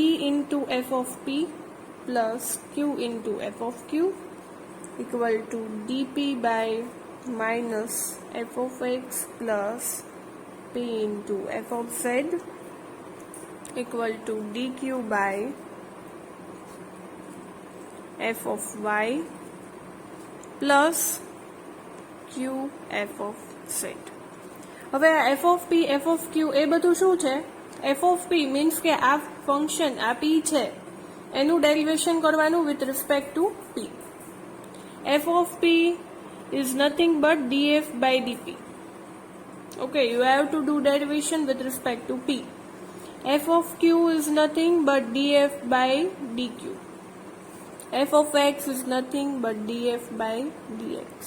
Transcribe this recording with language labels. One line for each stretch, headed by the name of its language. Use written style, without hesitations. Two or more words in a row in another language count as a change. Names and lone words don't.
English: into f of p plus q into f of q equal to dp by minus f of x plus p into f of z equal to dq by f of y plus q f of z.
Gujarati: હવે આ
English: f of p f of q
Gujarati: એ બધું શું છે?
English: f of p
Gujarati: મીન્સ કે આ ફંક્શન આ p છે એનું ડેરિવેશન કરવાનું
English: with respect to p. f of p is nothing but df by dp. Okay, you have to do derivation with respect to p. f of q is nothing but df by dq. f of x is nothing but df by dx.